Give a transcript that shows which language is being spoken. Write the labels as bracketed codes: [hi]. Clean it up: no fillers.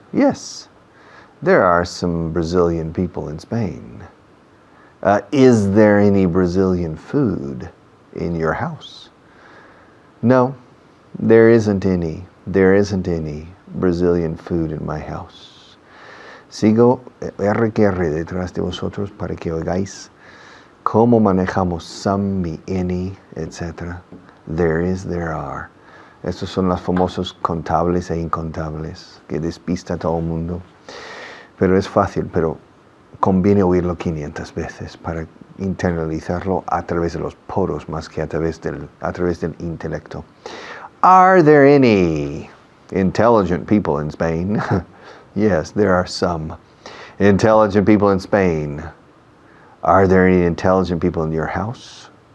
[en] Yes, there are some Brazilian people in Spain. Is there any Brazilian food in your house? No, there isn't any. There isn't any Brazilian food in my house. [es] Sigo RQR detrás de vosotros para que oigáis cómo manejamos some, me, any, etc. [en] There is, there are. [es] Estos son los famosos contables e incontables que despista a todo el mundo. Pero es fácil, pero conviene oírlo 500 veces para internalizarlo a través de los poros más que a través del intelecto. [en] Are there any intelligent people in Spain? Yes, there are some intelligent people in Spain. Are there any intelligent people in your house?